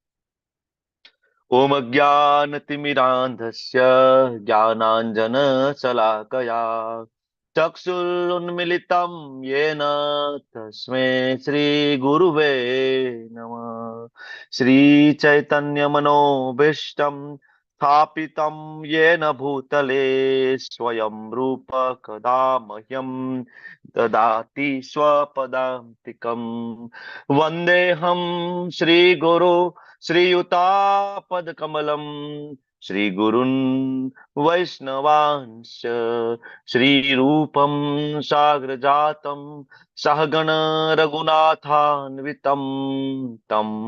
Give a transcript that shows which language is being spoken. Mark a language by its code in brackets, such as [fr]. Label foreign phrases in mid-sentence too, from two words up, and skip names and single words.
[sa] ઓમ અજ્ઞાનતિમિરાંધસ્ય જ્ઞાનાંજન શલાકયા ચક્ષુરુન્મિલિतं येन તસ્मै શ્રી ગુરુવે નમઃ. શ્રી ચૈતન્ય મનોભીષ્ટમ સ્થાપિतं येन भूतले स्वयं रूप कदा मह्यं ददाति स्वपदान्तिकम्. वन्देऽहं श्रीगुरु श्रीयुतापदकमलं श्रीगुरुन् वैष्णवांश्च श्रीरूपं साग्रजातं सहगण रघुनाथान्वितं तं